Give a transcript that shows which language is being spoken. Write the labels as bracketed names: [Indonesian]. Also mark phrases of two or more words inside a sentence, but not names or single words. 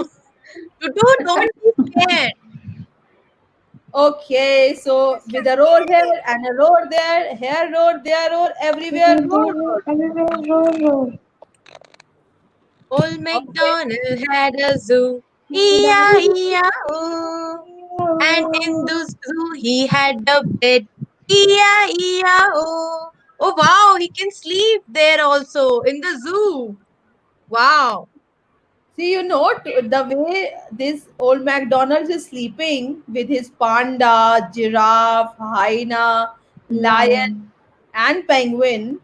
[English] Tutu, don't be scared. Okay, so with a roar here and a roar there, here roar, there roar, everywhere roar. Everywhere roar. Old MacDonald had a zoo. E-I-E-I-O. And in the zoo he had a bed. E-I-E-I-O. Oh wow, he can sleep there also in the zoo. Wow. See, the way this old MacDonald's is sleeping with his panda, giraffe, hyena, lion, Lion. and penguin.